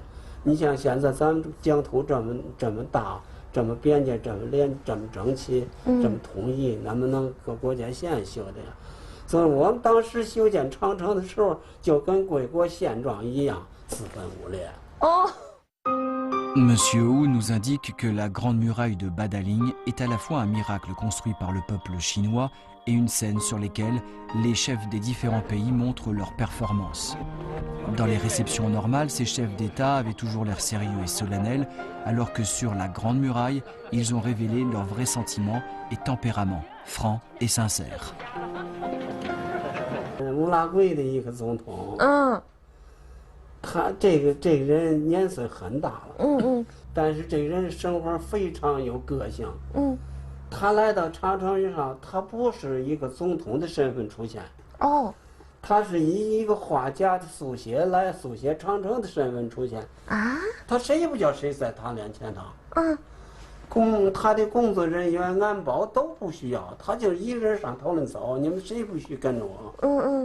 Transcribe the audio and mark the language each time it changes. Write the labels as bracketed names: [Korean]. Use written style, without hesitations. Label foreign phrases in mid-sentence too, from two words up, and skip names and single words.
[Chinese] 你像现在咱们疆土这么大，这么边界这么整齐，这么统一，能不能搁国界线修的呀？所以我们当时修建长城的时候，就跟贵国宪状一样，4分5裂。哦。 [French] Monsieur Hu nous indique que la Grande Muraille de Badaling est à la fois un miracle construit par le peuple chinois et une scène sur lesquelles les chefs des différents pays montrent leurs performances. Dans les réceptions normales, ces chefs d'État avaient toujours l'air sérieux et solennels, alors que sur la Grande Muraille, ils ont révélé leurs vrais sentiments et tempéraments, francs et sincères. [Chinese] 乌拉圭的一个总统，他这个人年岁很大了，但是这个人生活非常有个性，他来到长城上，他不是一个总统的身份出现，他是以一个画家的速写来速写长城的身份出现啊，他谁也不叫谁在他面前他的工作人员安保都不需要，他就一个人上讨论走，你们谁不许跟着我？